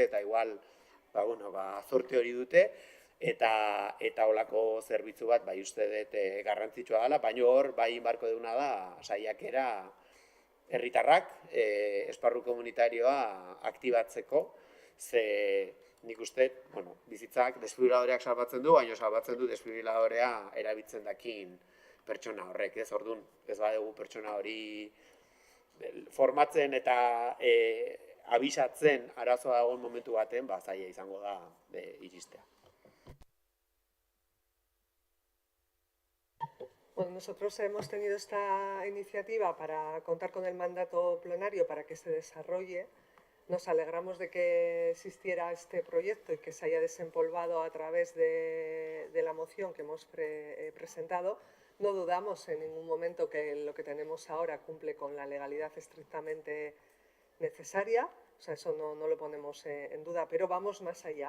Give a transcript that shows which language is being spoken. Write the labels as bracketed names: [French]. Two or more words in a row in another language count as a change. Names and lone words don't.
[Basque] eta igual zorte hori dute, eta holako zerbitzu bat bai uste dut garrantzitsua dela, baina hor bai inbarko duguna da saiakera herritarrak esparru komunitarioa aktibatzeko, ze nik uste, bizitzak desfibriladoreak salbatzen du, baina salbatzen du desfibriladorea erabiltzen dakin pertsona horrek, ez? Orduan, ez badugu pertsona hori formatzen eta abisatzen arazoa dagoen momentu baten, zaila izango da iristea. Bueno, [Spanish] nosotros hemos tenido esta iniciativa para contar con el mandato plenario para que se desarrolle. Nos alegramos de que existiera este proyecto y que se haya desempolvado a través de la moción que hemos presentado. No dudamos en ningún momento que lo que tenemos ahora cumple con la legalidad estrictamente necesaria, o sea, eso no lo ponemos en duda, pero vamos más allá.